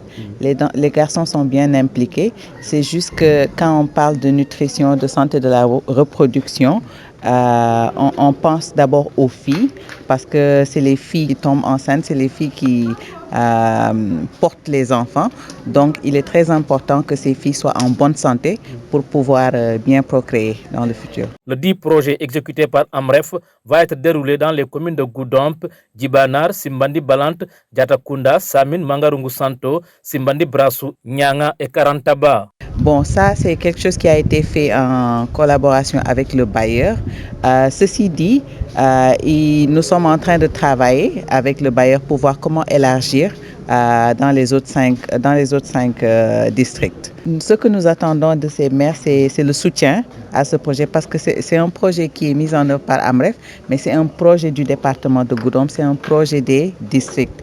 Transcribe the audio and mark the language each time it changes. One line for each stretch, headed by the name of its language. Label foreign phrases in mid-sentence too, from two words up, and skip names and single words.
French: Les garçons sont bien impliqués. C'est juste que quand on parle de nutrition, de santé de la reproduction, on pense d'abord aux filles parce que c'est les filles qui tombent enceintes, c'est les filles qui portent les enfants. Donc, il est très important que ces filles soient en bonne santé pour pouvoir bien procréer dans le futur. Le dit projet exécuté par Amref va être déroulé dans les communes de Goudomp, Djibanar, Simbandi Balante, Diatakunda, Samine, Mangarungu Santo, Simbandi Brassou, Nyanga et Karantaba. Bon, ça, c'est quelque chose qui a été fait en collaboration avec le bailleur. Ceci dit, nous sommes en train de travailler avec le bailleur pour voir comment élargir dans les autres cinq districts. Ce que nous attendons de ces maires, c'est le soutien à ce projet parce que c'est un projet qui est mis en œuvre par Amref, mais c'est un projet du département de Goudomp, c'est un projet des districts.